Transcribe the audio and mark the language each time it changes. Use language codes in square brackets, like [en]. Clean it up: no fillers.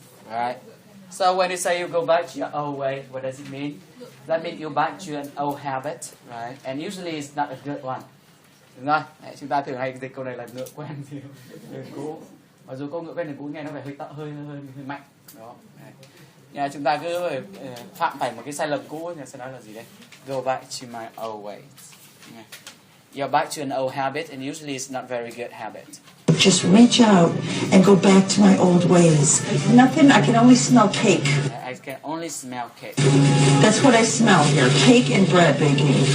[en] Right. So when you say you go back to your old way, what does it mean? That means you back to an old habit, right? And usually it's not a good one. [vi] Đúng rồi. Đấy, chúng ta thường hay dịch câu này là ngựa quen thì ngựa cũ. Mặc dù câu ngựa quen thì cũ nghe nó phải hơi mạnh. Đó. Đấy. Chúng ta cứ phạm phải một cái sai lầm cũ, nhà sẽ nói là gì đấy? [en] Go back to my old ways. You're back to an old habit, and usually it's not very good habit. Just reach out and go back to my old ways. Nothing, I can only smell cake. I can only smell cake. That's what I smell here, cake and bread baking.